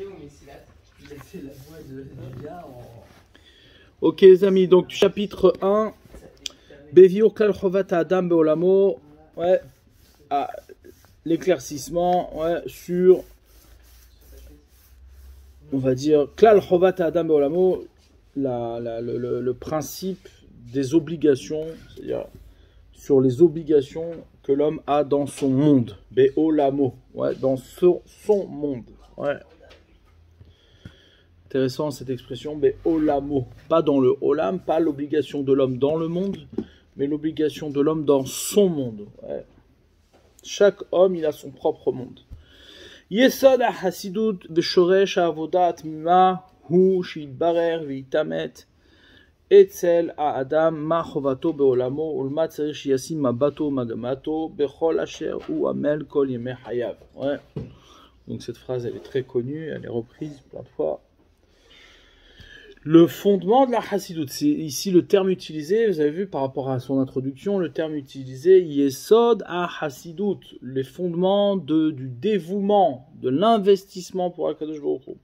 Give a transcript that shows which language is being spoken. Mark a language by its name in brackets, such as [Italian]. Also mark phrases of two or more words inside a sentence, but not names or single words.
[French] Ok les amis, donc chapitre 1. [Hebrew] בביאור כלל חובת אדם בעולמו. Ouais. [French] L'éclaircissement, ouais, sur, on va dire, [Hebrew] כלל חובת אדם בעולמו, [French] le principe des obligations, c'est-à-dire sur les obligations que l'homme a dans son monde. Beolamo, ouais, dans son monde. Ouais. Intéressant cette expression, Beolamo. Pas dans le olam, pas l'obligation de l'homme dans le monde, mais l'obligation de l'homme dans son monde. Ouais. Chaque homme, il a son propre monde. [Hebrew] יסוד החסידות ושורש העבודה התמימה הוא שיתברר ויתאמת אצל האדם מה חובתו בעולמו ולמה צריך שישים מבטו מגמתו בכל אשר הוא עמל כל ימי חייו. [French] Ouais. Donc cette phrase, elle est très connue, elle est reprise plein de fois. Le fondement de la Hasidut, c'est ici le terme utilisé, vous avez vu par rapport à son introduction, le terme utilisé, [Hebrew] יסוד החסידות, [French] les fondements du dévouement, de l'investissement pour [Hebrew] הקדוש ברוך הוא.